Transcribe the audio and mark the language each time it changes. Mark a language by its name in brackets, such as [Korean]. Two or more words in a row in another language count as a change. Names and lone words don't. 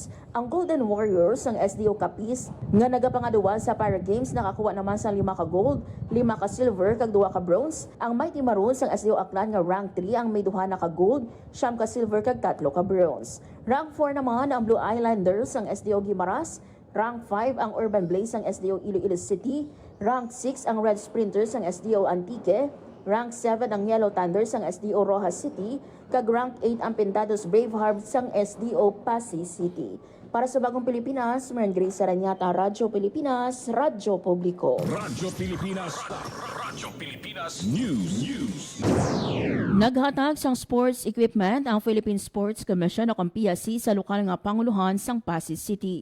[Hiligaynon] Ang Golden Warriors sang SDO Capiz nga nagapangaduwa sa Para Games nakakuha naman sang 5 ka gold, 5 ka silver kag 2 ka bronze. Ang Mighty Maroons sang SDO Aklan nga rank 3 ang may 2 na ka gold, 9 ka silver kag 3 ka bronze. Rank 4 naman ang Blue Islanders sang SDO Guimaras. Rank 5 ang Urban Blaze ng SDO Iloilo City, Rank 6 ang Red Sprinters ng SDO Antique, Rank 7 ang Yellow Thunders ng SDO Rojas City, kag Rank 8 ang Pintados Bravehearts ng SDO Pasig City. Para sa Bagong Pilipinas, Maran Grace Aranyata, Radyo Pilipinas, Radyo Publiko. Radyo Pilipinas. Radyo Pilipinas News. Naghatag sang [English] sports equipment [Hiligaynon] ang Philippine Sports Commission o PSC sa lokal nga panguluhan sang Pasig City.